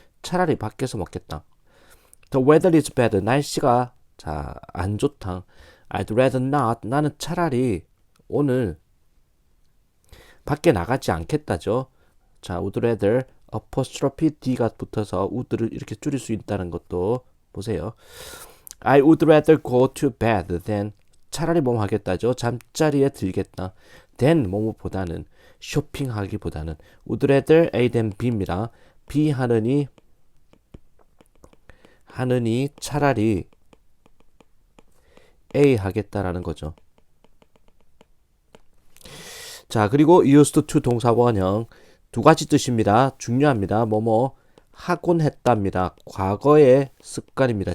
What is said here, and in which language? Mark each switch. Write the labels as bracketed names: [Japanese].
[Korean] 차라리 밖에서 먹겠다. [English] The weather is bad. [Korean] 날씨가 안 좋다. [English] I'd rather not. [Korean] 나는 차라리 오늘 밖에 나가지 않겠다죠. 자, would rather apostrophe d가 붙어서 would를 이렇게 줄일 수 있다는 것도 보세요. [English] I would rather go to bed than [Korean] 차라리 뭐뭐 하겠다죠. 잠자리에 들겠다. than 뭐뭐보다는 쇼핑하기보다는 would rather A than B입니다. B 하느니 차라리 A 하겠다라는 거죠. 자, 그리고 used to 동사 원형 두 가지 뜻입니다. 중요합니다. 뭐뭐 하곤 했답니다. 과거의 습관입니다.